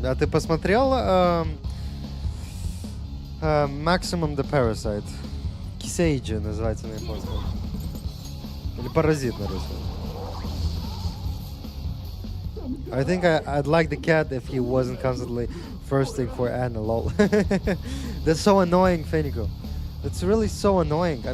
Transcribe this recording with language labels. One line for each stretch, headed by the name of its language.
Russian: А ты посмотрел Maximum the Parasite? Кисейджи называется на японском. Или Паразит на русском.
English: I think I'd like the cat if he wasn't constantly thirsting for Anna, lol. That's so annoying, Fenico. It's really so annoying.